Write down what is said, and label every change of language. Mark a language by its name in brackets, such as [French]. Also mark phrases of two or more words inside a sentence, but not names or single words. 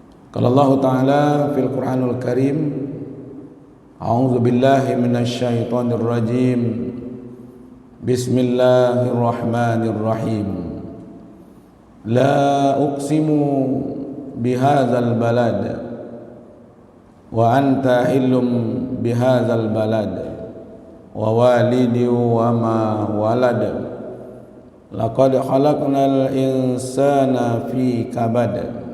[Arabic] قال الله تعالى في القرآن الكريم, أعوذ بالله من الشيطان الرجيم. بسم الله الرحمن الرحيم. لا أقسم بهذا البلد وأنت حل بهذا البلد ووالد وما ولد. لقد خلقنا الإنسان في كبد.